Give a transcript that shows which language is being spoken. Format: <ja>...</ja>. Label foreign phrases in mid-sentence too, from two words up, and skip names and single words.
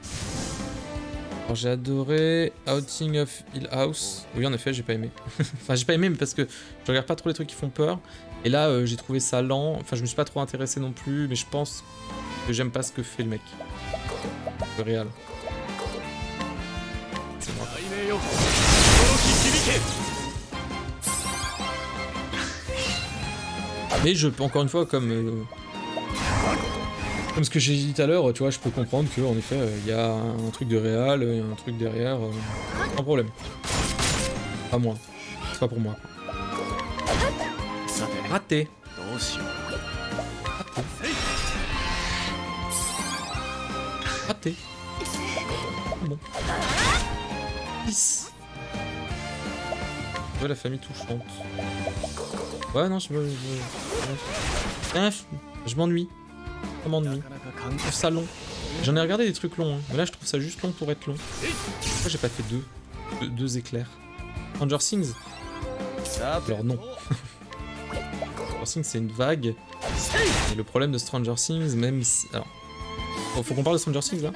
<fr>Alors j'ai adoré Outing of Hill House. Oui, en effet, j'ai pas aimé. Enfin, j'ai pas aimé, mais parce que je regarde pas trop les trucs qui font peur. Et là, j'ai trouvé ça lent. Enfin, je me suis pas trop intéressé non plus, mais je pense que j'aime pas ce que fait le mec. Le réal. C'est moi.</fr> <ja>雷鳴よ轟き響け</ja> <fr>Mais je peux encore une fois, comme ce que j'ai dit tout à l'heure, tu vois, je peux comprendre que en effet, il y a un truc de réal, il y a un truc derrière, sans problème. Pas moi. C'est pas pour moi.</fr> <ja>さて</ja> <fr>Raté.</fr> <ja>どうしようか</ja> <fr>Raté. Bon. 10. Ouais, la famille touchante. Ouais, non, je m'ennuie. Ça m'ennuie.</fr> <ja>なかなか考</ja> <fr>Je trouve ça long. J'en ai regardé des trucs longs, hein, mais là je trouve ça juste long pour être long. Pourquoi j'ai pas fait deux éclairs? Stranger Things?</fr> <ja>えさて</ja> <fr>Alors non. Stranger Things c'est une vague. Et le problème de Stranger Things, même si... Alors... Faut qu'on parle de Stranger Things là?</fr>